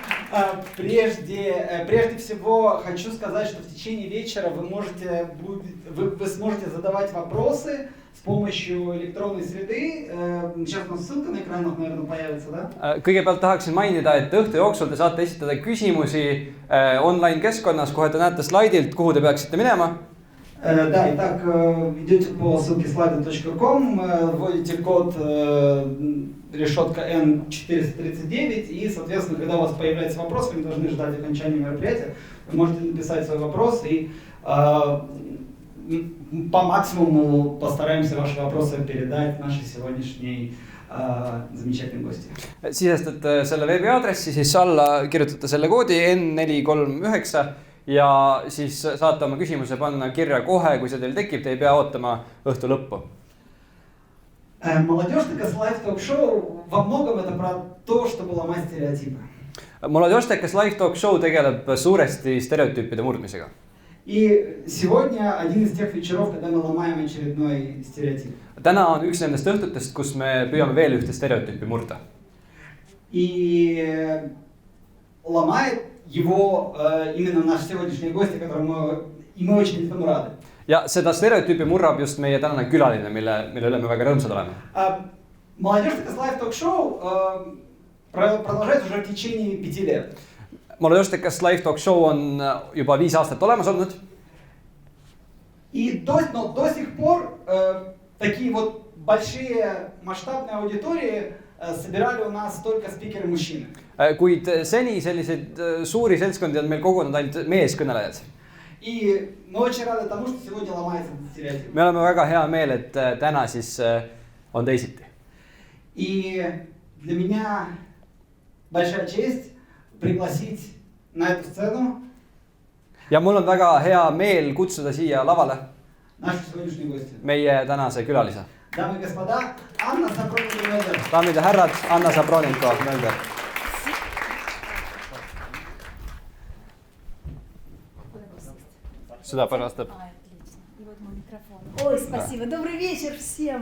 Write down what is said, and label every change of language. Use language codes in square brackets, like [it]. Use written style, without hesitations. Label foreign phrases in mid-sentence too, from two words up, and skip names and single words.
[ru] Прежде всего хочу сказать, что в течение вечера вы сможете задавать вопросы с помощью электронной среды. Сейчас у нас ссылка на экранах, наверное, появится, да? [et] Kõigepealt tahaksin mainida, et õhtu jooksul te saate esitada küsimusi online keskkonnas, kohe te näete slaidilt, kuhu te peaksite minema. [ru] Да, итак, идете по ссылке slide.com, вводите код решетка N439, и, соответственно, когда у вас появляется вопрос, вы не должны ждать окончания мероприятия, вы можете написать свой вопрос, и по максимуму постараемся ваши вопросы передать нашей сегодняшней замечательной гости. [et] Sisestate selle veebiaadressi, siis alla kirjutate selle koodi N439 ja siis saate oma küsimuse panna kirja kohe, kui see teil tekib, te ei pea ootama õhtu lõppu. [ru] Молодежь-теkas Live Talk Show во многом это про то, чтобы ломать стереотипы. [et] Молодежь-теkas Live Talk Show tegeleb suuresti stereotüüpide murdmisega. [ru] И сегодня один из тех вечеров, когда мы ломаем очередной стереотип. [et] Täna on üks nendest õhtutest, kus me püüame veel ühte stereotüüpi murda. [ru] И ломает его именно наш сегодняшний гость, которому мы очень этому рады. [et] Ja seda stereotüüpi murrab just meie tänane külaline, mille üle me väga rõõmsad oleme. [ru] Молодежь-теkas Live Talk Show продолжается уже в течение 5 лет. [et] Молодежь-tekas Live Talk Show on juba 5 aastat olemas olnud. [ru] И до сих пор такие вот большие масштабные аудитории собирали у нас только спикеры-мужчины. [et] Kuid seni selliseid suuri seltskondi on meil kogunud ainult meeskõnelejad. [ru] И мы очень рады тому, что сегодня ломается этот стереотип. [et] Me oleme väga hea meel, et täna siis on teisiti. [ru] И для меня большая честь пригласить на эту сцену. [et] Ja mul on väga hea meel kutsuda siia lavale [ru] нашу сегодняшнюю гостью. [et] Meie tänase külalise. [ru] Дамы и господа, Анна Сапроненко-Мелдер. [et] Daamid ja härrad, Anna Sapronenko-Mölder. [ru] Сюда, пожалуйста. Отлично. И вот мой микрофон. Ой, спасибо. Да. Добрый вечер всем.